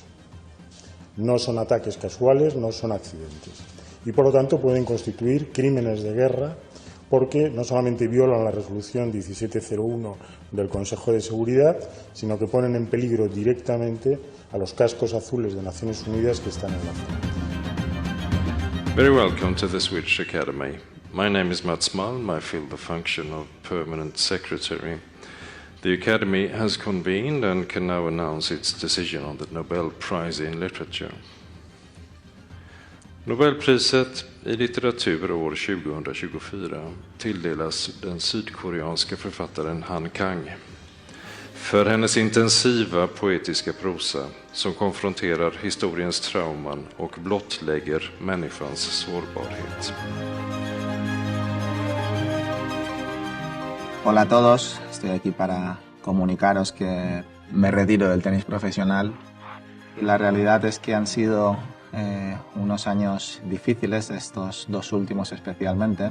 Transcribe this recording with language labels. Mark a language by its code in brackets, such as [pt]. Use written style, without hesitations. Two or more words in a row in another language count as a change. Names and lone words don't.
[es] No son ataques casuales, no son accidentes. Y por lo tanto pueden constituir crímenes de guerra porque no solamente violan la resolución 1701 del Consejo de Seguridad, sino que ponen en peligro directamente a los cascos azules de Naciones Unidas que están en la zona. [en] Very welcome to the Swedish Academy. My name is Mats Malm. I fill the function of Permanent Secretary. The Academy has convened and can now announce its decision on the Nobel Prize in Literature. [sv] Nobelpriset i litteratur år 2024 tilldelas den sydkoreanska författaren Han Kang för hennes intensiva poetiska prosa som konfronterar historiens trauman och blottlägger människans sårbarhet. [es] Hola a todos, estoy aquí para comunicaros que me retiro del tenis profesional. La realidad es que han sido unos años difíciles, estos 2 últimos especialmente.